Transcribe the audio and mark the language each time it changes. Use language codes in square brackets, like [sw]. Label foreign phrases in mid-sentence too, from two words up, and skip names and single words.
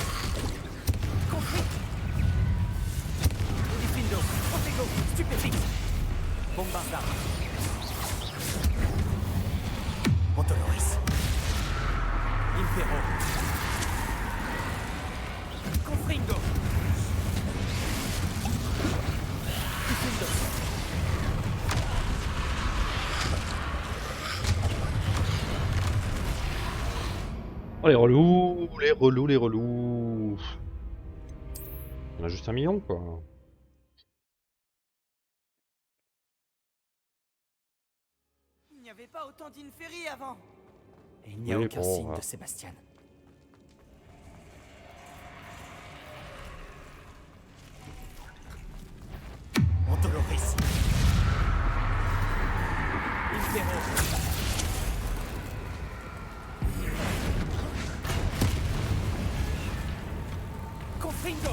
[fr] Confringo. Diffindo. Protego. Stupéfix. Bombarda. Antoloris. Impero. Confringo. Diffindo. Oh, les relous, les relous, les relous. On a juste 1 million, quoi. Il n'y avait pas autant d'inféries avant. Et il n'y a Oui, aucun bon, signe ouais. de Sébastien. Antoloris. Impero. Confringo.